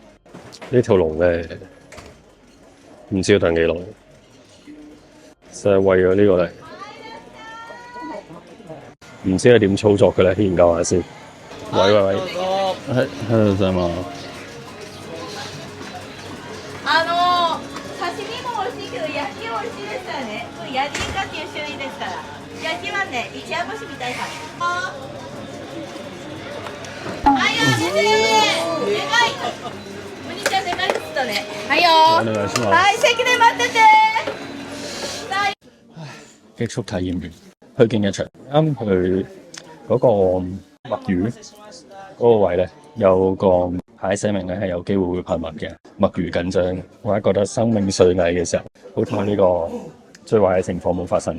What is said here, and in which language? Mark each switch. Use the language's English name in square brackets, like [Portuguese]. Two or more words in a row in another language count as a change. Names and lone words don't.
[Cantonese] 呢條龍咧，唔知要等幾耐，就係為咗呢個嚟。唔知係點操作嘅咧？研究下先。喂，喺度咋嘛？ [Japanese] 刺身も美味しいけど焼き美味しいですよね。これヤリイカっていう種類ですから。焼きはね、一夜干しみたいな。はいよ、先生。でかい。お兄ちゃんでかいですとね。はいよ。お願いします。はい、席で待ってて。 [Cantonese] 極速體驗完，去競技場啱佢嗰個墨魚嗰個位咧，有個牌寫明咧係有機會會噴墨嘅，墨魚緊張，或者覺得生命垂危嘅時候，好彩呢個最壞嘅情況冇發生。